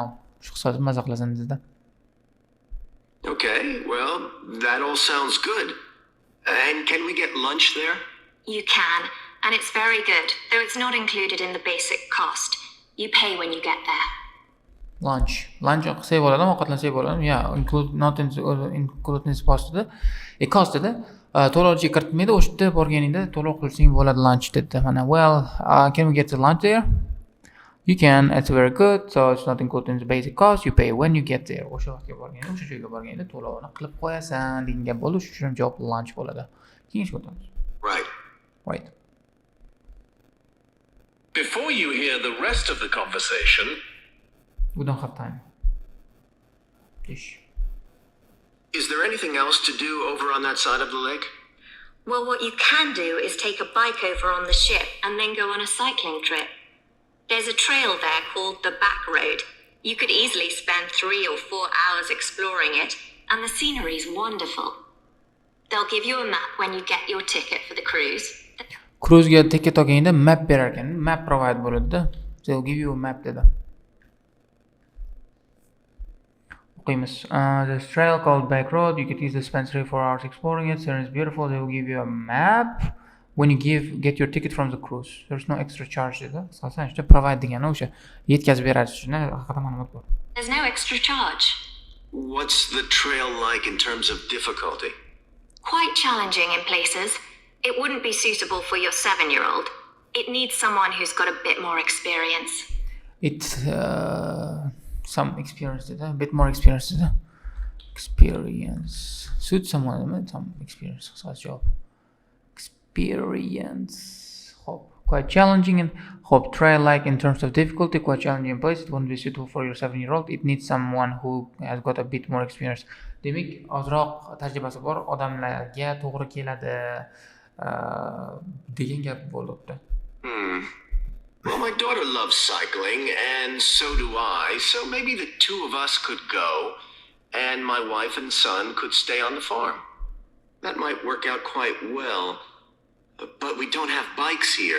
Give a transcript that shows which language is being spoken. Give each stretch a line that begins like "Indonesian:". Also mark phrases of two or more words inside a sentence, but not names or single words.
Uzbek: Shu qisqasi maza qilasan dedi.
English: Okay, well, that all sounds good. And can we get lunch there? You can, and it's very good, though it's not included in the basic cost. You pay when you get there.
Uzbek: Lunch qilsak bo'ladimi, ovqatlansak bo'ladimi?
English: Yeah, not included in cost dedi. Cost dedi.
Uzbek: To'lovchi kiritmaydi, o'sha yerda borganingda to'lov qilsang bo'ladi lunch dedi. Mana,
English: well, can we get the lunch there? You can, it's very good, so it's not included in the basic cost, you pay when you get there.
Uzbek: O'sha vaqtga borganda, o'sha joyga borganda to'lovini qilib qo'yasan degan gap bo'ldi, shuning uchun javob lunch bo'ladi. Keyingi o'tamiz.
English: Right. Before you hear the rest of the conversation, We don't have time. Is there anything else to do over on that side of the lake? Well, what you can do is take a bike over on the ship and then go on a cycling trip. There's a trail there called the Back Road. You could easily spend 3 or 4 hours exploring it, and the scenery is wonderful. They'll give you a map when you get your ticket for the cruise.
Uzbek: Cruise'ga ticket olganda map berar ekan.
English: Map provide bo'ladi. They'll give you a map dedi. There's a trail called Back Road. You could easily spend 3 or 4 hours exploring it. Scenery is beautiful. They will give you a map when you get your ticket from the cruise. There's no extra charge dedi.
Uzbek: Asosan ishda provide degani o'sha yetkazib beradi shuni haqida ma'lumot bor.
English: There's no extra charge. What's the trail like in terms of difficulty? Quite challenging in places. It wouldn't be suitable for your 7-year-old. It needs someone who's got a bit more experience. It's some experience dedi. A bit more experience dedi. Experience. Suit someone with some experience. Such job. Experience. Quite challenging and trail like in terms of difficulty, quite challenging in place. It won't be suitable for your 7-year-old. It needs someone who has got a bit more experience.
Uzbek: Demak, ozroq tajribasi bor odamlarga to'g'ri keladi degan gap bo'ldi.
English: Well, my daughter loves cycling, and so do I, so maybe the two of us could go, and my wife and son could stay on the farm. That might work out quite well. But we don't have bikes here.